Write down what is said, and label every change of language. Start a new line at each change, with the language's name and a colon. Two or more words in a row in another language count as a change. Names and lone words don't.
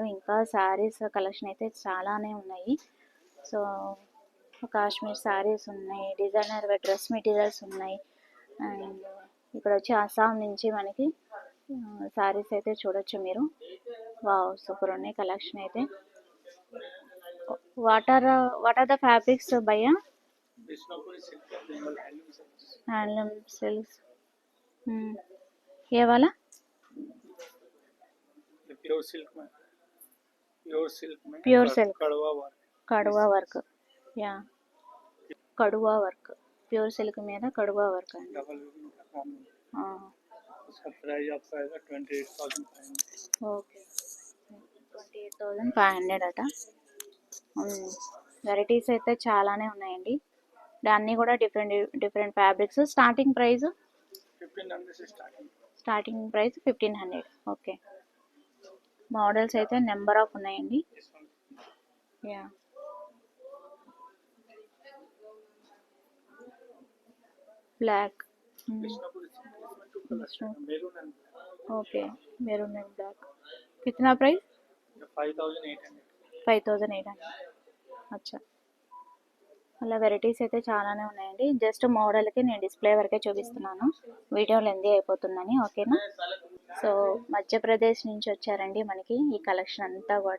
Telugu: ఇంకా
English: sarees collection
Telugu: అయితే చాలానే ఉన్నాయి. సో కాశ్మీర్ శారీస్ ఉన్నాయి,
English: designer dress materials
Telugu: ఉన్నాయి. అండ్ ఇక్కడ వచ్చి అస్సాం నుంచి మనకి శారీస్ అయితే చూడొచ్చు మీరు.
English: wow, super
Telugu: ఉన్నాయి కలెక్షన్ అయితే.
English: what are the fabrics
Telugu: భయ్యా?
Hindi: बिष्णुपुरी सिल्क का
English: Bengal handloom silk, handloom silks.
Hindi: ए वाला? ये
English: pure silk
Hindi: में,
English: pure silk
Hindi: में
English: pure silk,
Hindi: कड़वा वर्क,
Telugu: కడువా వర్క్. యా, కడువా వర్క్,
English: pure silk
Telugu: మీద కడువా వర్క్ అండి.
English: double weaving
Hindi: का काम है। उसका प्राइस आपका आएगा 28,500।
Telugu: ఓకే, 28,500 అట. వెరైటీస్ అయితే చాలానే ఉన్నాయండి. అన్నీ కూడా
English: different fabrics. starting price
Hindi: 1500 से स्टार्टिंग। 1500.
English: okay, models
Telugu: అయితే
English: number of
Telugu: ఉన్నాయండి.
English: ya, black.
Hindi: बिष्णुपुरी सिल्क में 2 कलर्स है,
English: maroon and black. okay, maroon and black.
Telugu: కిतना ప్రైస్? 5800। 5800. అచ్చా, అలా వెరైటీస్ అయితే చాలానే ఉన్నాయండి. జస్ట్ మోడల్కి నేను డిస్ప్లే వరకే చూపిస్తున్నాను,
English: video lengthy
Telugu: అయిపోతుందని. ఓకేనా? సో మధ్యప్రదేశ్ నుంచి వచ్చారండి మనకి ఈ కలెక్షన్ అంతా కూడా.